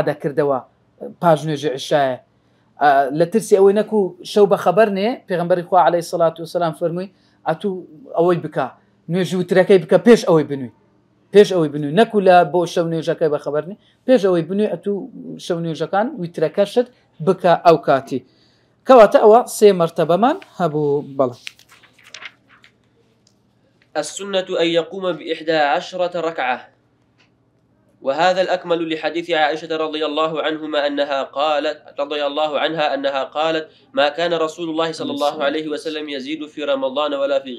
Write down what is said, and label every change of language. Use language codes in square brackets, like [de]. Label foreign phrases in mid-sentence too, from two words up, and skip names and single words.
[ckb] دەکردەوە پاش نوێژی عیشایە لە ترسی ئەوەی نەکوو شەو بە خەبەر نێ پێغەمبەری خوا [ar] عەلەیهی سەڵات وەسەلام [ckb] فەرمووی ئەتوو ئەوەی بکە نوێژی وترەکەی بکە پێش ئەوەی بنووی پێش ئەوەی بنووی نەکوو لە بۆ شەو نوێژەکەی بە خەبەر نێ پێش ئەوەی بنووی ئەتوو شەو نوێژەکان وترەکەشت بکە ئەو کاتی کەواتە ئەوە سێ مەرتەبەمان هەبوو بەڵێ [ar] السنة أن يقوم ب11 ركعة وهذا الأكمل لحديث عائشة رضي الله عنها قالت ما كان رسول الله صلى الله عليه وسلم يزيد في رمضان ولا في